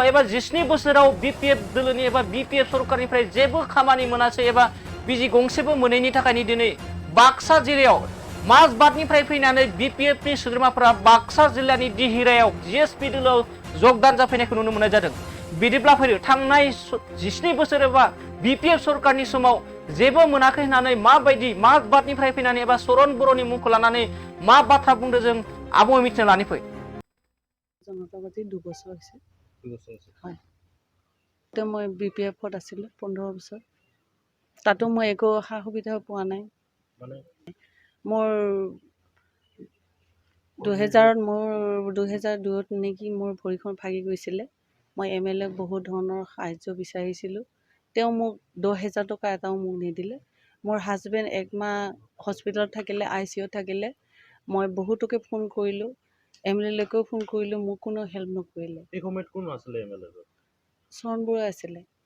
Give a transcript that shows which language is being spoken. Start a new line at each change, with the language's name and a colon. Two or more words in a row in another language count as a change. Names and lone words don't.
Bodo: एबा 17 बोसोराव BPF दोलोनि एबा BPF सरकारनिफ्राय जेबो खामानि मोनासै एबा बिजि गंसेबो मोनैनि थाखायनो दिनै बाक्सा जिल्लायाव माजबाटनिफ्राय फैनानै BPFनि सोद्रोमाफोरा बाक्सा जिल्लानि दिहिरायाव G.S.P दोलोआव जगदान जाफैनायखौ नुनो मोननाय जादों बिदिब्ला फैदो थांनाय 17 बोसोर एबा BPF सरकारनि समाव जेबो मोनाखै होननानै माबायदि माजबाटनिफ्राय फैनानै एबा सरन बर'नि मुंखौ लानानै मा बाथ्रा बुंदों जों आबुङै मिथिना लानि फै
Assamese: জনতাবাদী 2 বছৰ হৈছে হয় তো মই BPF-ত আছিলোঁ 15 বছৰ তাতো মই একো সা সুবিধা পোৱা নাই মোৰ 2002ত নেকি মোৰ ভৰিখন ভাগি গৈছিলে মই MLA বহুত ধৰণৰ সাহায্য বিচাৰিছিলোঁ তেওঁ মোক 10,000 টকা এটাও মোক নিদিলে মোৰ হাজবেণ্ড একমাহ হস্পিটেলত থাকিলে ICU-ত থাকিলে মই বহুতকে ফোন কৰিলোঁ MLA-লৈকেও ফোন কৰিলোঁ মোক কোনো হেল্প নকৰিলে এই সময়ত কোন আছিলে MLA চৰণ বৰুৱা আছিলে